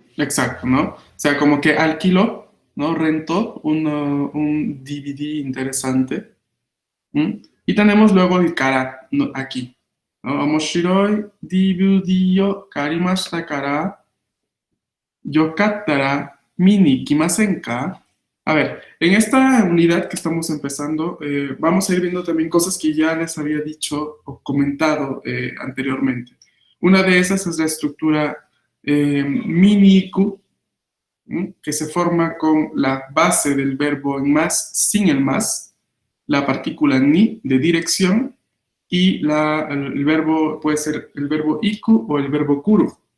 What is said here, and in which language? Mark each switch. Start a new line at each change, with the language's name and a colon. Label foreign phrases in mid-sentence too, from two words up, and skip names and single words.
Spanish: Exacto, ¿no? O sea, como que alquiló, ¿no? Rentó un DVD interesante. ¿Mm? Y tenemos luego el kara, ¿no? Aquí, ¿no?
Japanese: 面白い DVD を 借りました から よかったら 見に 行きません か.
Spanish: A ver, en esta unidad que estamos empezando, vamos a ir viendo también cosas que ya les había dicho o comentado anteriormente. Una de esas es la estructura mini-ku, que se forma con la base del verbo en más sin el más, la partícula ni de dirección y el verbo puede ser el verbo iku o el verbo kuru.